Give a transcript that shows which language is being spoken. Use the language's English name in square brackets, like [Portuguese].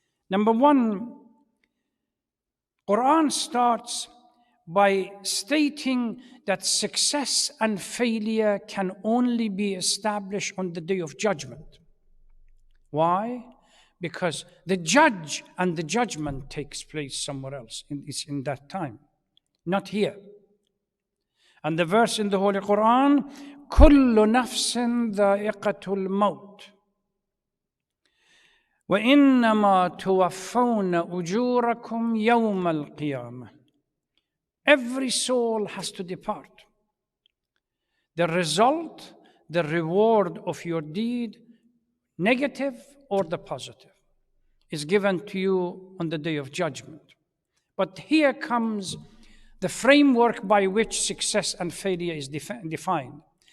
[English] Number one, Quran starts by stating that success and failure can only be established on the day of judgment. Why? Because the judge and the judgment takes place somewhere else. It's in that time, not here. And the verse in the Holy Quran, [Arabic] كل نفس ذائقة الموت وإنما توفون أجوركم يوم القيامة. [English] Every soul has to depart. The result, the reward of your deed, negative or the positive, is given to you on the day of judgment. But here comes the framework by which success and failure is defined.